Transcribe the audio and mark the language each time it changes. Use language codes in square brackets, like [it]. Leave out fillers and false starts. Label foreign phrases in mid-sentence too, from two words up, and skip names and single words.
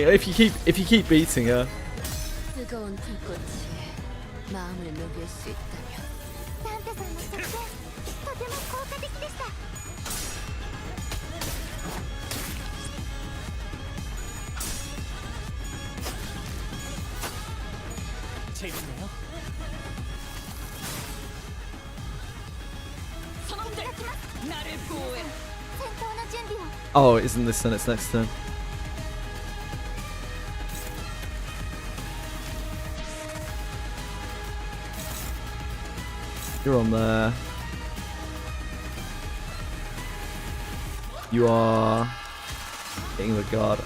[en] If you keep beating her. [ko] 뜨거운 불꽃이 마음을 녹일 수 있다면 [ja] サンタさんの作戦とても効果的でした。 [ko] 재밌네요. 선원들, 나를 보호해. [ja] 戦闘の準備を。 [en] Oh, it isn't this turn, it's next turn. You're on there. You are getting the guard.